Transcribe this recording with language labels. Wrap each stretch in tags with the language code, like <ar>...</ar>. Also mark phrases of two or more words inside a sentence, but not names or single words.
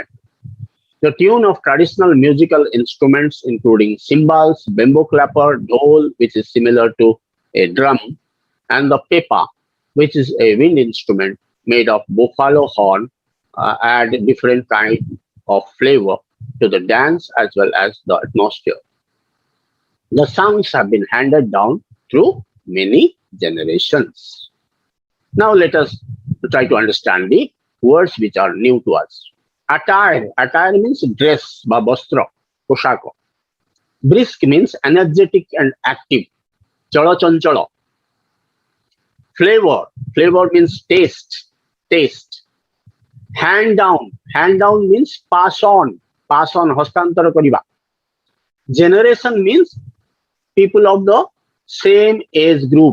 <en>The tune of traditional musical instruments including cymbals, bamboo clapper, dhol, which is similar to a drum, and the pepa, which is a wind instrument made of buffalo horn, add different kind of flavor to the dance as well as the atmosphere. The songs have been handed down through many generations. Now let us try to understand the words which are new to us. Attire. Attire means dress,</en> <or>ବା ବସ୍ତ୍ର, ପୋଷାକ.</or> <en>Brisk means energetic and active.</en> <or>ଚଳ ଚଞ୍ଚଳ. Flavor.</or> <en>Flavor means taste. Taste. Hand down. Hand down means pass on. Pass on.</en> <or>ହସ୍ତାନ୍ତର କରିବା.</or> <en>Generation means people of the same age group.</en>